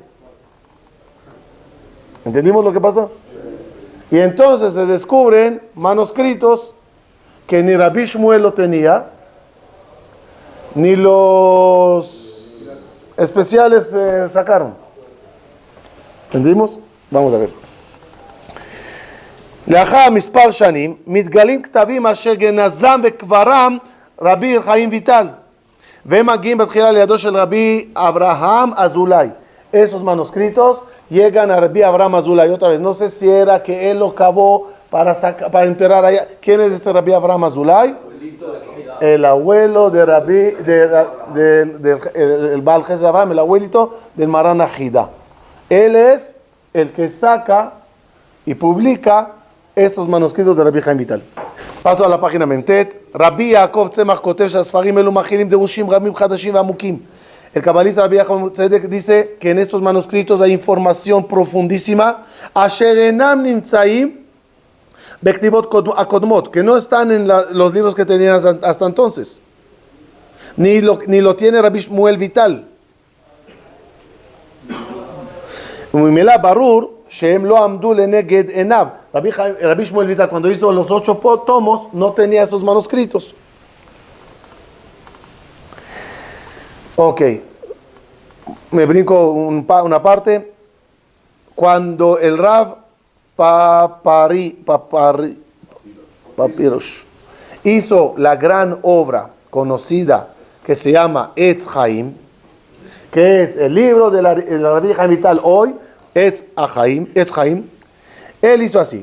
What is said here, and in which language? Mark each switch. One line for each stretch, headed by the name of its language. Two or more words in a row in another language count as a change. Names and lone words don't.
Spanish: ¿Entendimos lo que pasó? Y entonces se descubren manuscritos que ni Rabbi Shmuel lo tenía, ni los especiales sacaron. ¿Entendimos? Vamos a ver.
Hebrew: לאחר מספר שנים מתגלים כתבים אשר גנזם וקברם רבי חיים ויטל והם מגיעים בתחילה לידו של רבי אברהם אזולאי.
Spanish: Esos manuscritos llegan a Rabbi Abraham Azulay otra vez. No sé si era que él lo cavó para enterrar allá. ¿Quién es este Rabbi Abraham Azulay? El abuelo de Rabbi, el Baal Jesús Abraham, el abuelito del Maran Ajida. Él es el que saca y publica estos manuscritos de Rabbi Haim Vital. Paso a la página Mentet.
Hebrew: Rabbi Yaakov Tzemach כותב שהספרים אלו מכילים דרושים רבים חדשים ועמוקים.
Spanish: El cabalista Rabbi Yaakov Tzedek dice que en estos manuscritos hay información profundísima,
Hebrew: אשר אינם נמצאים בכתיבות הקודמות,
Spanish: que no están en los libros que tenían hasta entonces. Ni lo tiene Rabbi Shmuel Vital.
Hebrew: וממילא ברור שהם לא עמדו לנגד עיניו.
Spanish: Rabbi Shmuel Vital, cuando hizo los 8 tomos, no tenía esos manuscritos. Ok, me brinco una parte. Cuando el Rav Papirush hizo la gran obra conocida que se llama Etz Chaim, que es el libro de la Rabbi Haim Vital hoy, Etz Chaim, él hizo así.